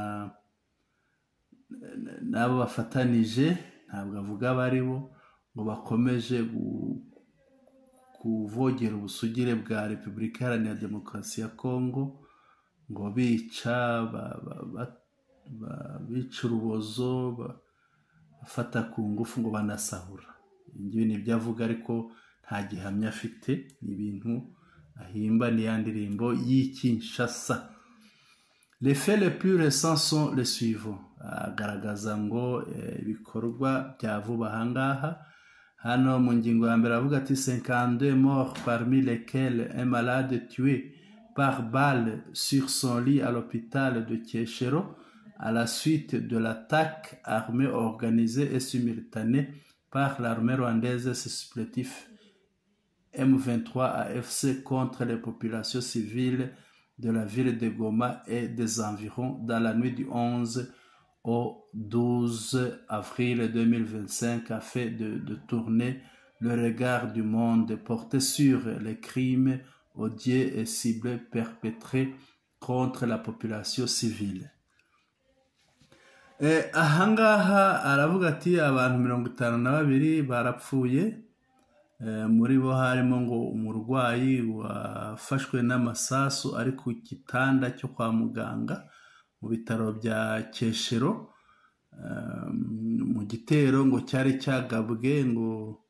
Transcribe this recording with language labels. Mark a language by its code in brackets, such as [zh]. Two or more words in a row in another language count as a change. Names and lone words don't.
[rw] nabo bafatanije, ntabwo avuga baribo, ngo bakomeje kuvogera ubusugire bwa Repubulika Iharanira Demokarasi ya Kongo, ngo bica urubozo, bafata ku ngufu, ngo banasahura. Ibi ni ibyo avuga ariko nta gihamya afite, ni ibintu ahimba, ni ya ndirimbo y'i Kinshasa. [fr] Les faits les plus récents sont les suivants. [rw] Agaragaza ngo ibikorwa bya vuba ahangaha. Hano mu ngingo ya mbere avuga ati [fr] 52 morts parmi lesquels un malade tué par balle sur son lit à l'hôpital de Kieshero à la suite de l'attaque armée organisée et simultanée par l'armée rwandaise et ses supplétifs M23 AFC contre les populations civiles de la ville de Goma et des environs dans la nuit du 11 au 12 avril 2025 afin de tourner le regard du monde porté sur les crimes odieux et ciblés perpétrés contre la population civile. [rw] Ahangaha aravuga ati abantu 52 barapfuye, muri bo harimo ngo umurwayi wafashwe n'amasasu ari ku kitanda cyo kwa muganga mu bitaro bya Kieshero, mu gitero ngo cyari cyagabwe ngo